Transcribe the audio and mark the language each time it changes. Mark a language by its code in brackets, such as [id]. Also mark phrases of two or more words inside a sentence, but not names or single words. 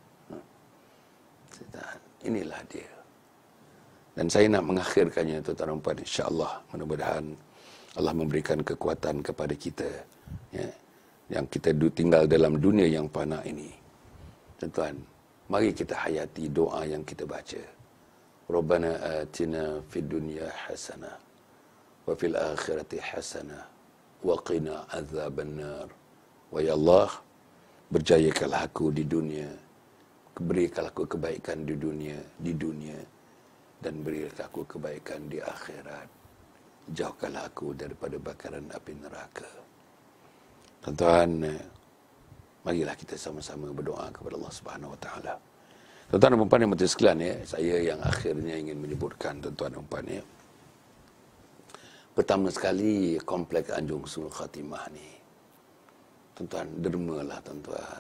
[ms] Inilah dia. Dan saya nak mengakhirkannya tuan-tuan dan puan, [ar] إن شاء الله, [ms] mudah-mudahan Allah memberikan kekuatan kepada kita, ya, yang kita tinggal dalam dunia yang fana ini. Tuan-tuan, mari kita hayati doa yang kita baca. [ar] ربنا آتنا في الدنيا حسنة وفي الآخرة حسنة وقنا عذاب النار. [ms] Wa ya Allah, berjayakanlah aku di dunia, berikanlah aku kebaikan di dunia, dan berikanlah aku kebaikan di akhirat. Jauhkanlah aku daripada bakaran api neraka. Tuan-tuan, marilah kita sama-sama berdoa kepada Allah [ar] سبحانه وتعالى. [ms] Tuan-tuan dan puan yang berhati sekalian, ya, saya yang akhirnya ingin menyebutkan, tuan-tuan dan puan, ya. Pertama sekali, kompleks Anjung Husnul Khatimah ni, tuan-tuan, dermalah tuan-tuan.